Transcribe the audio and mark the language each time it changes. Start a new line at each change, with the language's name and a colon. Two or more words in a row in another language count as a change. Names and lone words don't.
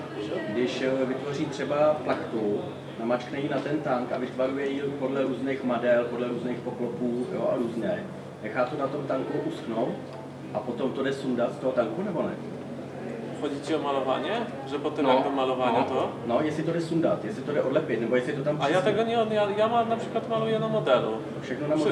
Czech: Když vytvoří třeba plachtu, namačkne ji na ten tank a vytvaruje ji podle různých model, podle různých poklopů, jo, a různě. Nechá to na tom tanku uschnout a potom to jde sundat z toho tanku, nebo ne?
Polish: Chodzi ci o malowanie? Że potem jak do malowania to?
Czech: No, jestli to jde sundat, jestli to jde odlepit, nebo jestli to tam
Polish: A ja tego nie, ja mam na przykład maluję na modelu.
Czech: Všechno na modelu.